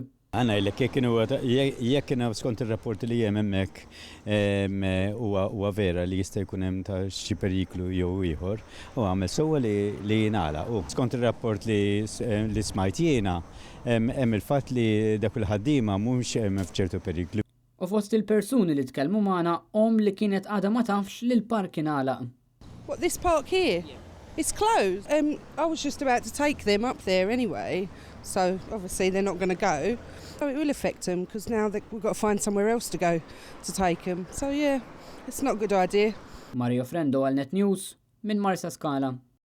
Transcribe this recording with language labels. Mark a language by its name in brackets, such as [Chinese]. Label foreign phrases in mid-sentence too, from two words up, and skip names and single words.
[Maltese] Għana jekk kienu skont il-rapport li jem emmek huwa vera li jista' jkun hemm ta' xi periklu jew ieħor u għamel sewwa li jingħala. U skont ir-rapport li smajt jiena hemm il-fatt li dak il-ħaddiema mhux hemm f'ċertu periklu. U fost il-persuni li tkellmu magħna li kienet għadha ma tafx li l-park ingħalaq. [English] What, this park here? It's closed. I was just about to take them up there anyway, so obviously they're not going to go. So it will affect them because now we've got to find somewhere else to go to take them. So yeah, it's not a good idea. [Maltese] Mario Frendo għal Net News minn Marsa Scala.